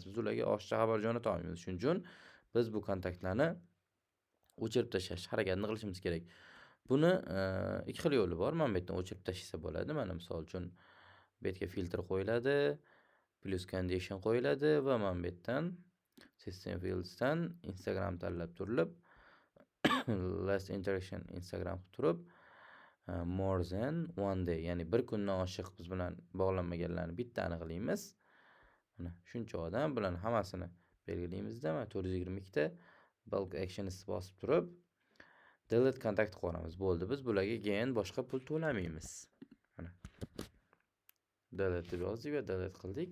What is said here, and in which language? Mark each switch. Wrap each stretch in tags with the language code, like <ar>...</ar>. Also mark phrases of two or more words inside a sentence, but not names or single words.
<uz>Biz ularga oshiqcha xabar jo'nata olmaymiz. Shuning uchun biz bu kontaktlarni o'chirib tashlash harakatini qilishimiz kerak. Buni ikki xil yo'li bor. Mana bu yerdan o'chirib tashlasa bo'ladi. Mana misol uchun bu yerga filtr qo'yiladi,</uz> <en>plus condition</en> <uz>qo'yiladi va mana bu yerdan System Fields'dan Instagram tanlab turilib</uz> <en>last interaction</en> <uz>Instagram qilib turib</uz> <en>more than one day,</en> <uz>ya'ni bir kundan oshiq biz bilan bog'lanmaganlarni bitta aniqlaymiz. Mana shuncha odam bilan hammasini belgilaymizda, mana 422 ta</uz> <en>bulk actions</en> <uz>bosib turib delete kontakt qo'yamiz. Bo'ldi, biz bularga keyin boshqa pul to'lamaymiz. Mana delete deb yozdik va delete qildik.</uz>